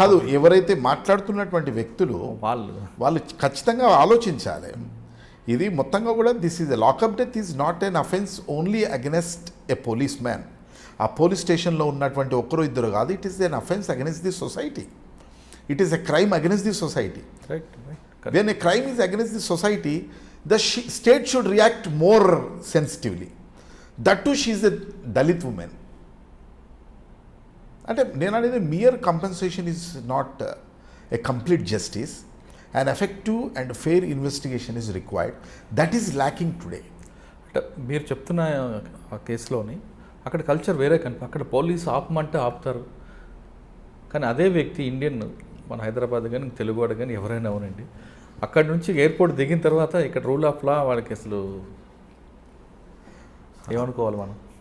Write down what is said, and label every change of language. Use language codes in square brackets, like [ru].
[te] కాదు, ఎవరైతే మాట్లాడుతున్నటువంటి వ్యక్తులు వాళ్ళు ఖచ్చితంగా ఆలోచించాలి. ఇది మొత్తంగా కూడా [en] This is lockup death is not an offence only against a policeman. [te] ఆ పోలీస్ స్టేషన్లో ఉన్నటువంటి ఒక్కరు ఇద్దరు కాదు, [en] It is an offence against the society. It is a crime against the society. When a crime is against the society, the state should react more sensitively. That too, she is a Dalit woman. [te] అంటే నేను అనేది [en] mere compensation is not a complete justice. An effective and fair investigation is required. That is lacking today. [te] అంటే మీరు చెప్తున్న ఆ కేసులోని అక్కడ culture వేరే కనిపి, అక్కడ పోలీసు ఆపమంటే ఆపుతారు, కానీ అదే వ్యక్తి ఇండియన్, మన హైదరాబాద్ కానీ తెలుగువాడు కానీ ఎవరైనా అవునండి, అక్కడ నుంచి ఎయిర్పోర్ట్ దిగిన తర్వాత ఇక్కడ రూల్ ఆఫ్ లా వాళ్ళకి అసలు ఏమనుకోవాలి మనం?